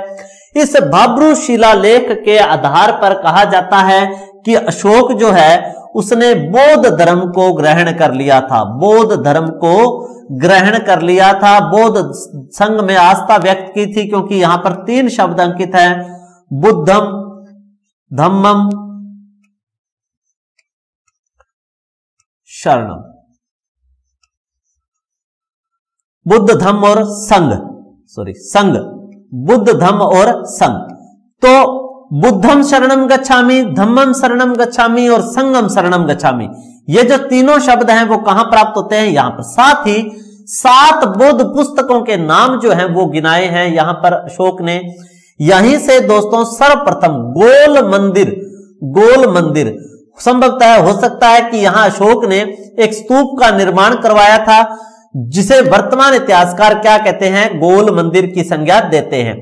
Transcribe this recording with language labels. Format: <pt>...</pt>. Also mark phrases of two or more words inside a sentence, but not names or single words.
<hi>इस भाब्रू शिलालेख के आधार पर कहा जाता है कि अशोक जो है उसने बौद्ध धर्म को ग्रहण कर लिया था, बौद्ध धर्म को ग्रहण कर लिया था, बौद्ध संघ में आस्था व्यक्त की थी, क्योंकि यहां पर 3 शब्द अंकित है,</hi> <pi>बुद्धम, धम्मम, शरणम,</pi> <hi>बुद्ध धम्म और संघ, संघ, बुद्ध धम्म और संघ।</hi> <pi>तो बुद्धम शरणम गच्छामि, धम्मम शरणम गच्छामि</pi> <hi>और</hi> <pi>संगम शरणम गच्छामि,</pi> <hi>ये जो तीनों शब्द हैं वो कहां प्राप्त होते हैं, यहां पर। साथ ही 7 बौद्ध पुस्तकों के नाम जो हैं वो गिनाए हैं यहां पर अशोक ने। यहीं से दोस्तों सर्वप्रथम गोल मंदिर संभवतः हो सकता है कि यहां अशोक ने एक स्तूप का निर्माण करवाया था, जिसे वर्तमान इतिहासकार क्या कहते हैं, गोल मंदिर की संज्ञा देते हैं।</hi>